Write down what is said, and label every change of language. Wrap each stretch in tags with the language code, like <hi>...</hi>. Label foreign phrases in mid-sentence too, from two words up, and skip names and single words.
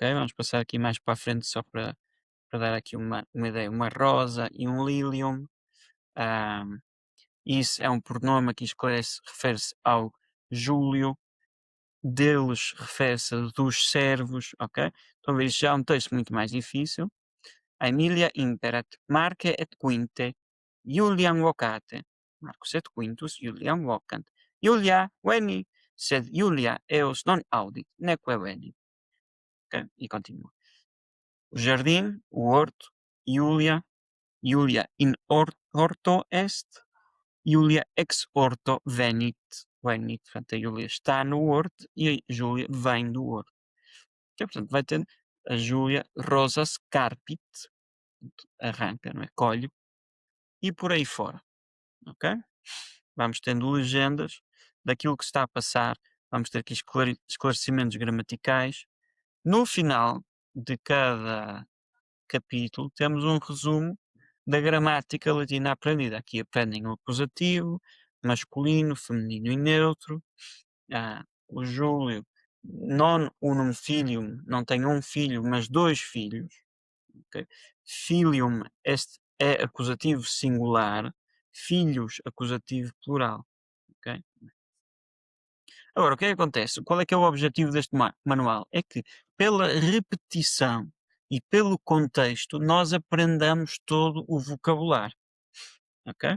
<pt>Vamos passar aqui mais para a frente só para dar aqui uma ideia. Uma rosa e um lilium. Ahm, isso é um pronome aqui esclarece, refere-se ao Júlio. Deles refere-se a dos servos, ok? Estão a ver, isto já é um texto muito mais difícil.</pt> <la>Aemilia imperat, Marque et Quinte, Julian vocate, Marcus et Quintus Julian vocant, Julia veni, sed Julia eos non audit, neque veni.</la> <pt>Ok? E continua. O jardim, o horto,</pt> <la>Julia, Julia in horto est, Julia ex horto venit.</la> <pt>Portanto, a Julia está no horto e a Júlia vem do horto. Ok? Portanto, vai tendo a Júlia</pt> <la>rosas carpit,</la> <pt>arranca, não é? Colhe, e por aí fora. Ok? Vamos tendo legendas daquilo que está a passar, vamos ter aqui esclarecimentos gramaticais. No final de cada capítulo, temos um resumo da gramática latina aprendida. Aqui aprendem o acusativo, masculino, feminino e neutro. O Júlio,</pt> <la>non unum filium,</la> <pt>não tem um filho, mas dois filhos. Okay? Filium este é acusativo singular, filhos acusativo plural. Okay? Agora, o que é que acontece? Qual é que é o objetivo deste manual? É que pela repetição e pelo contexto nós aprendamos todo o vocabulário, ok?</pt>